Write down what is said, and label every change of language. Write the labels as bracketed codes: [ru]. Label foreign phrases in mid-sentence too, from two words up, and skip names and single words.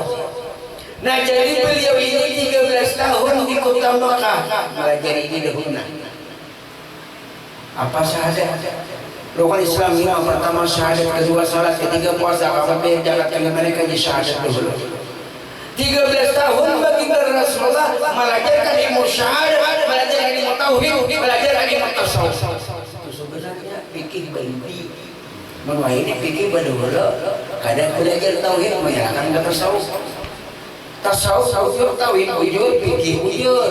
[id] Nah jadi beliau ini 13 tahun di kota Makkah belajar ini dahulu. Apa syahadat? Rukun Islam 5 pertama syahadat, kedua salat, ketiga puasa, kemudian jalan dengan mereka di syahadat dulu. 13 tahun baginda Rasulullah belajarkan ilmu syahadat, belajarkan ilmu tauhid, belajarkan ilmu tasawuf. Itu sebenarnya fikih bayi. Menurut ini fikih berdahulu. Kadang belajar tauhid menyerahkan ke tasawuf. Tasawuf tauhid bujur, fikih bujur.